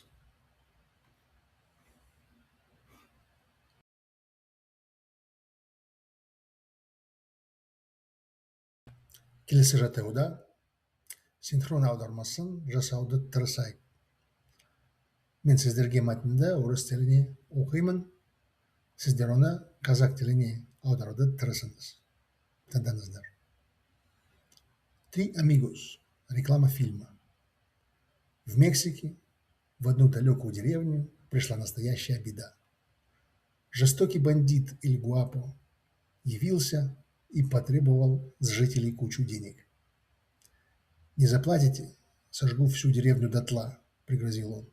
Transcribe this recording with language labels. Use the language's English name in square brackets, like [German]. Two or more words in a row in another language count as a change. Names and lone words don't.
[Kazakh] Келесі жаттығуда синхрон аудармасын жасауды тырысайық. Мен сіздерге мәтінді орыс тіліне оқимын, сіздер оны қазақ тіліне аударуды тырысыңыз. Тыңдаңыздар. 3 amigos. [Russian] Реклама фильма. В Мексике, в одну далекую деревню, пришла настоящая беда. Жестокий бандит Эль Гуапо явился и потребовал с жителей кучу денег. «Не заплатите, сожгу всю деревню дотла», — пригрозил он.